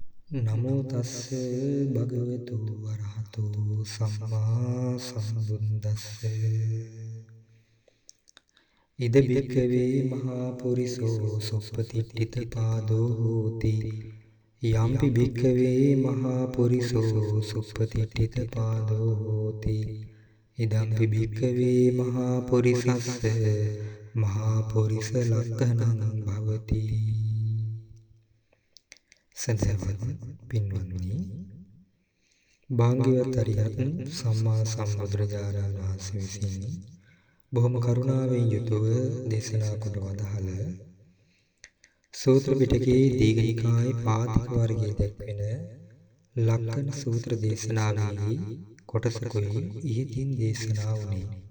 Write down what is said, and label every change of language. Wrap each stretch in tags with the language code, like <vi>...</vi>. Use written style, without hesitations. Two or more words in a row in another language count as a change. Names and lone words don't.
<pi>නමෝ තස්ස භගවතු වරහතු සම්මා සම්බුද්දස්ස ඉද බික්කවේ මහා පුරිසෝ සුප්පතිට්ඨිත පාදෝ හෝති යම්පි බික්කවේ මහා පුරිසෝ සුප්පතිට්ඨිත පාදෝ හෝති ඉදම්පි බික්කවේ මහා පුරිසස්ස මහා පුරිස ලක්ඛණං භවති.</pi> <si>සදහවත් පින්වත්නි, භාග්‍යවත් අරිහත් සම්මා සම්බුදුරජාණන් වහන්සේ විසින් බොහොම කරුණාවෙන් යුතුව දේශනා කොට වදාළ සූත්‍ර පිටකයේ දීඝනිකායේ පාතික වර්ගයේ දැක්වෙන ලක්ඛණ සූත්‍ර දේශනාවෙහි කොටසකුයි ඉහතින් දේශනා වුණේ.</si>